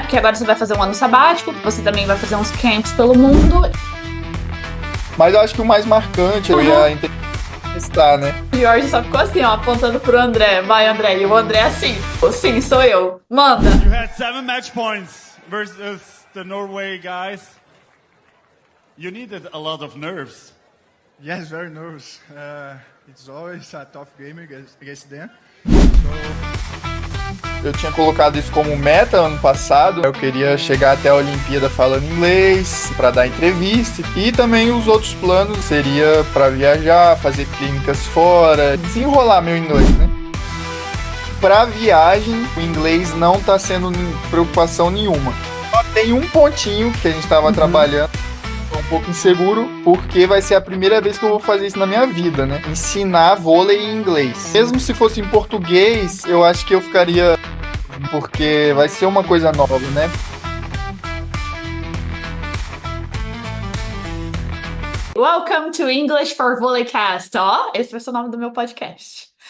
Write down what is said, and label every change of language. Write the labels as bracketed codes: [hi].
[pt] Porque agora você vai fazer um ano sabático, você também vai fazer uns camps pelo mundo. Mas eu acho que o mais marcante eu Aham. ia entrevistar, né? O Jorge só ficou assim, ó, apontando pro André. Vai, André. E o André assim. Sim, sou eu. Manda. [en] You had 7 match points versus the Norway guys. You needed a lot of nerves. Yes, very nervous. It's always a tough game against them. [pt] Eu tinha colocado isso como meta ano passado. Eu queria chegar até a Olimpíada falando inglês, para dar entrevista. E também os outros planos seria para viajar, fazer clínicas fora, desenrolar meu inglês, né? Para viagem, o inglês não está sendo preocupação nenhuma. Só tem um pontinho que a gente estava trabalhando. Tô um pouco inseguro, porque vai ser a primeira vez que eu vou fazer isso na minha vida, né? Ensinar vôlei em inglês. Mesmo se fosse em português, eu acho que eu ficaria... Porque vai ser uma coisa nova, né? [en] Welcome to English for Volleycast. [pt] Ó, esse vai ser o nome do meu podcast.